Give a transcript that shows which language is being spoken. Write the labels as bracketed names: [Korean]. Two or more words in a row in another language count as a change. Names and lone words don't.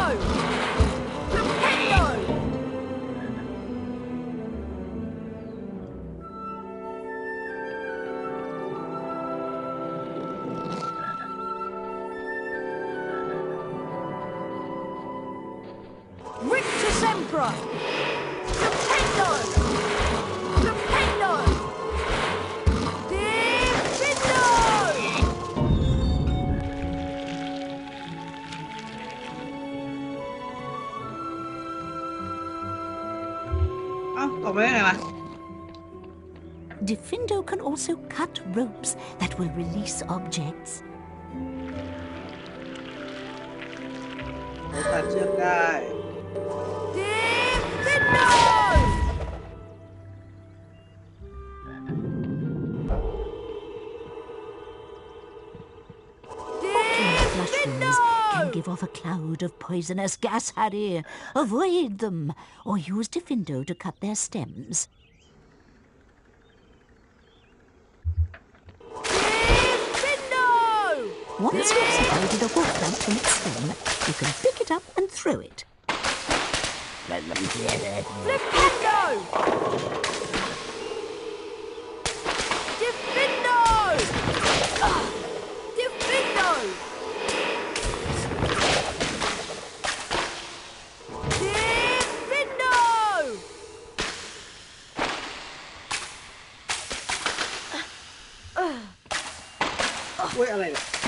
[English] Flipendo! Rictusembra! Flipendo! Flipendo! Diffindo! [Thai] เอ้าตกไปได้ไงวะ [English] Diffindo can also cut ropes that will release objects. [Thai] ตัดเชือกได้ [English] Diffindo! Mushrooms can give off a cloud of poisonous gas, Harry. Avoid them, or use Diffindo to cut their stems. Diffindo! Once you've separated a wall plant from its stem, you can pick it up and throw it. Flipendo! Diffindo! Diffindo! Diffindo! [Thai] อุ้ยอะไรเนี่ย